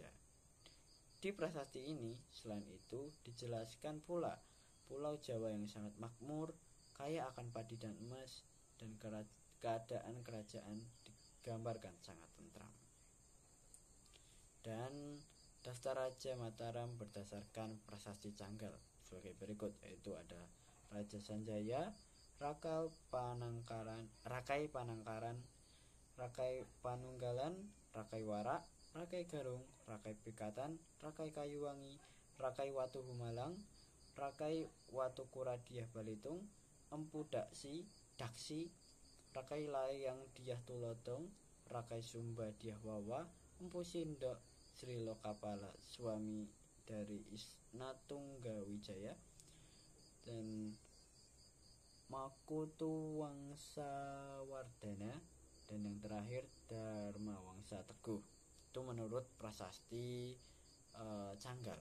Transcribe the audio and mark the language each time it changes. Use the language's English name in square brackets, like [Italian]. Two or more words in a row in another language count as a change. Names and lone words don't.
[Indonesian] Di prasasti ini, selain itu dijelaskan pula Pulau Jawa yang sangat makmur, kaya akan padi dan emas, dan keadaan kerajaan digambarkan sangat tentram. Dan daftar Raja Mataram berdasarkan prasasti Canggal sebagai berikut, yaitu ada Raja Sanjaya, Rakai Panangkaran, Rakai Panunggalan, Rakai Warak, Rakai Garung, Rakai Pikatan, Rakai Kayuwangi, Rakai Watu Humalang, Rakai Watu Kuradiah Balitung, Empu Daksi, Rakai Layang Diah Tulodong, Rakai Sumba Diah Wawa, Empu Sindok Sri Lokapala, suami dari Isnatungga Wijaya, dan Makutu Wangsa Wardana, dan yang terakhir Dharma Wangsa Teguh. Itu menurut prasasti Canggal.